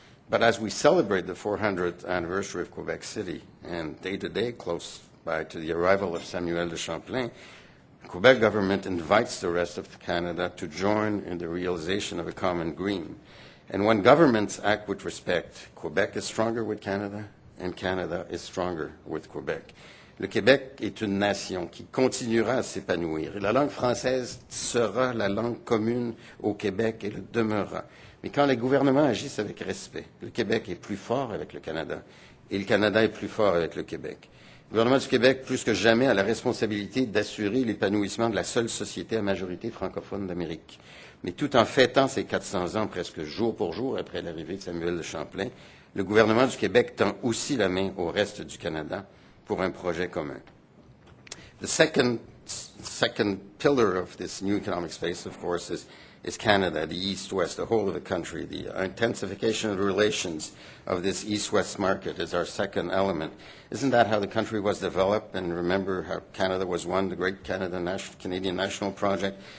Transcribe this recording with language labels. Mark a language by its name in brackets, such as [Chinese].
[English] But as we celebrate the 400th anniversary of Quebec City, and day-to-day close by to the arrival of Samuel de Champlain, the Quebec government invites the rest of Canada to join in the realization of a common dream. And when governments act with respect, Quebec is stronger with Canada, and Canada is stronger with Quebec. [French] Le Québec est une nation qui continuera à s'épanouir. La langue française sera la langue commune au Québec et le demeurera. Mais quand les gouvernements agissent avec respect, le Québec est plus fort avec le Canada et le Canada est plus fort avec le Québec. Le gouvernement du Québec, plus que jamais, a la responsabilité d'assurer l'épanouissement de la seule société à majorité francophone d'Amérique. Mais tout en fêtant ses 400 ans presque jour pour jour après l'arrivée de Samuel de Champlain, le gouvernement du Québec tend aussi la main au reste du Canada pour un projet commun. [English] The second pillar of this new economic space, of course, is Canada, the East-West, the whole of the country. The intensification of the relations of this East-West market is our second element. Isn't that how the country was developed? And remember how Canada was one, the great Canadian National Project.